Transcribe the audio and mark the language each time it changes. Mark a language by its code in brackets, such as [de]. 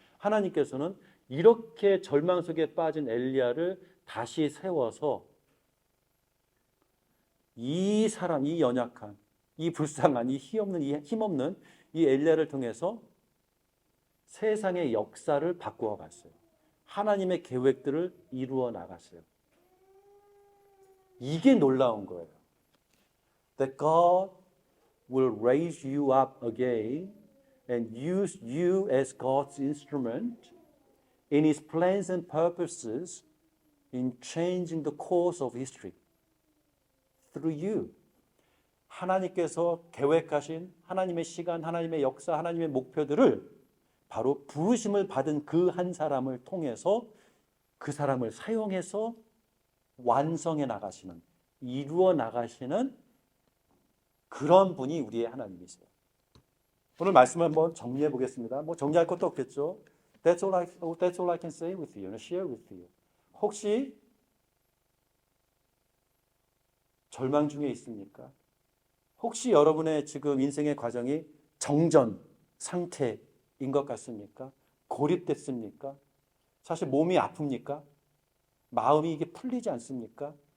[ko] 하나님께서는 이렇게 절망 속에 빠진 엘리야를 다시 세워서 이 사람, 이 연약한, 이 불쌍한, 이 힘없는 이 엘리야를 통해서 세상의 역사를 바꾸어 갔어요. 하나님의 계획들을 이루어 나갔어요. 이게 놀라운 거예요. [en] That God will raise you up again and use you as God's instrument in His plans and purposes in changing the course of history through you. [ko] 하나님께서 계획하신 하나님의 시간, 하나님의 역사, 하나님의 목표들을 바로 부르심을 받은 그 한 사람을 통해서 그 사람을 사용해서 완성해 나가시는, 이루어 나가시는 그런 분이 우리의 하나님이세요. 오늘 말씀을 한번 정리해 보겠습니다. 뭐 정리할 것도 없겠죠. [en] That's all I can say with you, share with you. [ko] 혹시 절망 중에 있습니까? 혹시 여러분의 지금 인생의 과정이 정전 상태인 것 같습니까? 고립됐습니까? 사실 몸이 아픕니까? 마음이 이게 풀리지 않습니까?